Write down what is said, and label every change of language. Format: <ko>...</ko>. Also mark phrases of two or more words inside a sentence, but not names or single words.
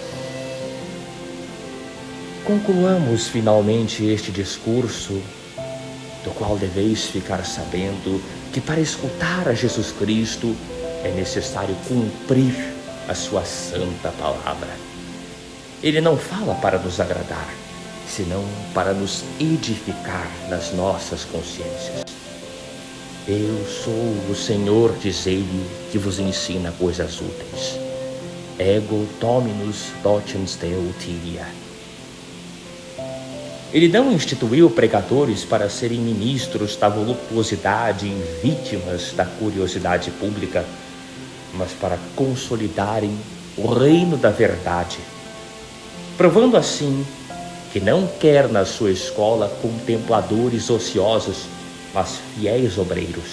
<pt>Concluamos finalmente este discurso, do qual deveis ficar sabendo que para escutar a Jesus Cristo é necessário cumprir a sua santa palavra. Ele não fala para nos agradar, senão para nos edificar nas nossas consciências. Eu sou o Senhor, diz ele, que vos ensina coisas úteis.</pt> <la>Ego dominus docens te utilia.</la> <pt>Ele não instituiu pregadores para serem ministros da voluptuosidade e vítimas da curiosidade pública, mas para consolidarem o reino da verdade, provando assim que não quer na sua escola contempladores ociosos, mas fiéis obreiros.</pt>